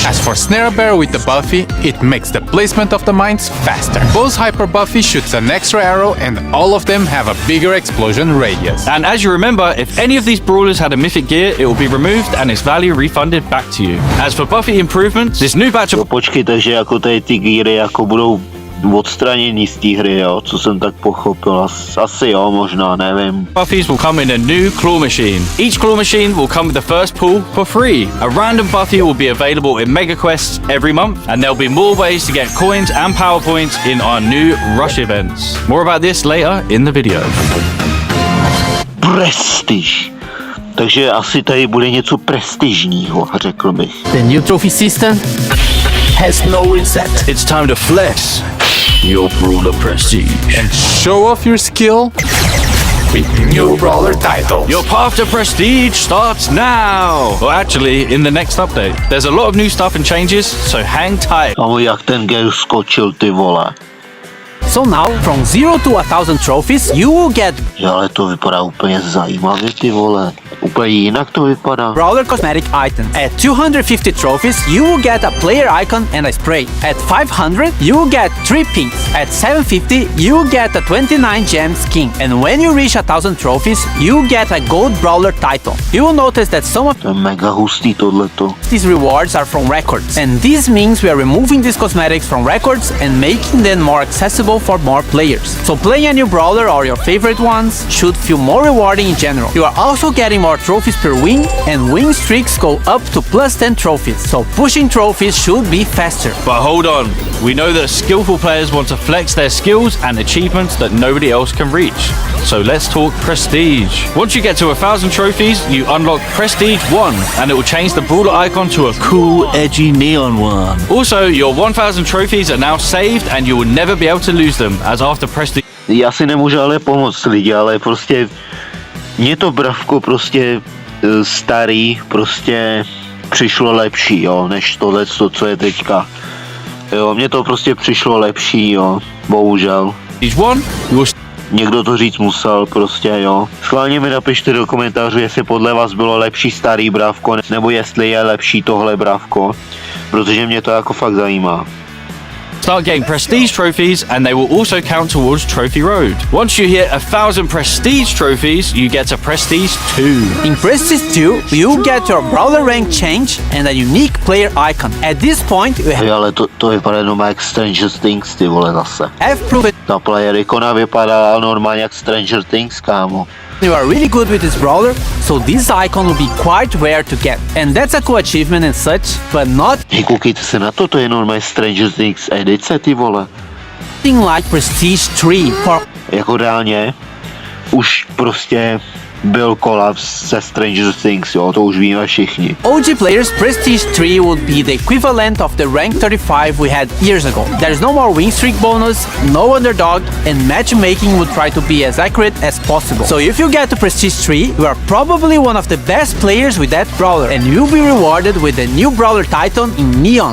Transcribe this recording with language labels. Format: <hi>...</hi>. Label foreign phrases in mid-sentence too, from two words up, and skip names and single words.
<en>As for Snare Bear with the Buffy, it makes the placement of the mines faster. Bo's Hyper Buffy shoots an extra arrow and all of them have a bigger explosion radius. And as you remember, if any of these brawlers had a mythic gear, it will be removed and its value refunded back to you. As for Buffy improvements, this new batch of</en> <cs>No počkej, takže jako tady ty gíry jako budou odstranění z té hry, jo, co jsem tak pochopil, asi jo, možná, nevím.</cs> <en>Buffies will come in a new claw machine. Each claw machine will come with the first pull for free. A random Buffy will be available in Mega Quests every month, and there'll be more ways to get coins and power points in our new Rush events. More about this later in the video.</en> <cs>Prestiž. Takže asi tady bude něco prestižního, řekl bych.</cs> <en>The new trophy system has no reset. It's time to flex your brawler prestige. And show off your skill with new brawler titles. Your path to prestige starts now! Well, actually, in the next update. There's a lot of new stuff and changes, so hang tight.</en> <cs>Kámo, jak ten girl skočil, ty vole.</cs> <en>So now, from 0 to 1,000 trophies, you will get</en> <cs>Jo, ale to vypadá úplně zajímavě, ty vole. Úplně jinak to vypadá.</cs> <en>Brawler cosmetic items. At 250 trophies, you will get a player icon and a spray. At 500, you will get 3 pins. At 750, you will get a 29 gem skin. And when you reach 1,000 trophies, you will get a gold brawler title. You will notice that some of</en> <cs>To je mega hustý tohleto.</cs> <en>these rewards are from records. And this means we are removing these cosmetics from records and making them more accessible for more players. So playing a new brawler or your favorite ones should feel more rewarding in general. You are also getting more trophies per win, and win streaks go up to plus 10 trophies. So pushing trophies should be faster. But hold on, we know that skillful players want to flex their skills and achievements that nobody else can reach. So let's talk prestige. Once you get to 1,000 trophies, you unlock Prestige 1, and it will change the brawler icon to a cool, edgy neon one. Also, your 1,000 trophies are now saved, and you will never be able to lose them, as after Prestige</en> <cs>Já si nemůžu ale pomoct lidi, ale prostě mně to bravko prostě starý prostě přišlo lepší, jo, než tohle, co je teďka. Jo, mně to prostě přišlo lepší, jo, bohužel.</cs> <en>1, you will</en> <cs>Někdo to říct musel, prostě jo. Schválně mi napište do komentářů, jestli podle vás bylo lepší starý brávko, nebo jestli je lepší tohle brávko, protože mě to jako fakt zajímá.</cs> <en>Start getting prestige trophies and they will also count towards Trophy Road. Once you hit 1,000 prestige trophies, you get a prestige 2. In Prestige 2, you get your brawler rank change and a unique player icon. At this point, you</en> <cs>Hej, ale to vypadá jenom jak Stranger Things, ty vole, zase.</cs> <en>have proven</en> <cs>Ta player ikona vypadá normálně jak Stranger Things, kámo.</cs> <en>you are really good with this brawler, so this icon will be quite rare to get. And that's a cool achievement and such, but not</en> <cs>Hej, koukejte se na to je normálně Stranger Things edice, ty vole.</cs> <en>thing like Prestige 3 for</en> <cs>Jako reálně, už prostě byl kolaps se Stranger Things, jo, to už víme všichni.</cs> <en>OG players. Prestige 3 would be the equivalent of the rank 35 we had years ago. There's no more win streak bonus, no underdog, and matchmaking would try to be as accurate as possible. So if you get to Prestige 3, you are probably one of the best players with that brawler, and you'll be rewarded with the new brawler Titan in Neon.</en>